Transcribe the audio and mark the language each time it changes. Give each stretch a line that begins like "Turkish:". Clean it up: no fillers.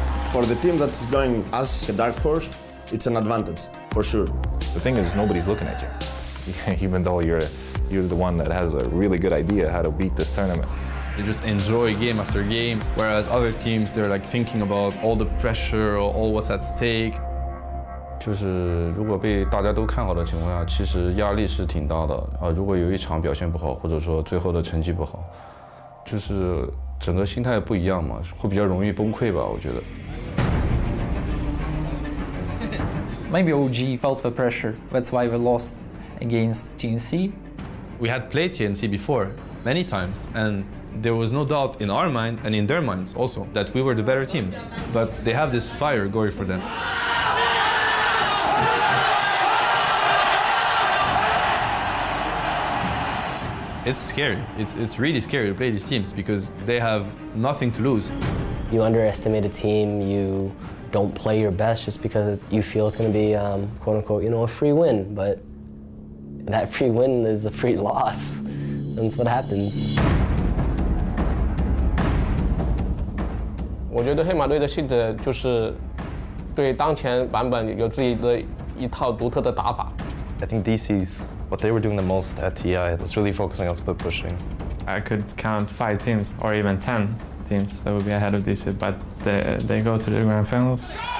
English: For the team that's going as a Dark Horse, it's an advantage, for sure. The thing is, nobody's looking at you, even though you're the one that has a really good idea how to beat this tournament. They just enjoy game after game, whereas other teams, they're like thinking about all the pressure or all what's at stake.
Chinese: 就是如果被大家都看好的情况下，其实压力是挺大的啊。如果有一场表现不好，或者说最后的成绩不好，就是整个心态不一样嘛，会比较容易崩溃吧，我觉得。
English: Maybe OG felt the pressure. That's why we lost against TNC. We had played TNC before, many times, and there was no doubt in our mind and in their minds also that we were the better team. But they have this fire going for them. It's scary. It's really scary to play these teams because they have nothing to lose. You underestimate a team, you don't play your best just because you feel it's going to be, quote unquote, you know, a free win. But that free win is a free loss. That's what happens.
Chinese: 我觉得黑马队的性质就是对当前版本有自己的一套独特的打法。
English: I think DC's, what they were doing the most at TI was really focusing on split pushing. I could count 5 teams or even 10 teams that would be ahead of DC, but they go to the grand finals.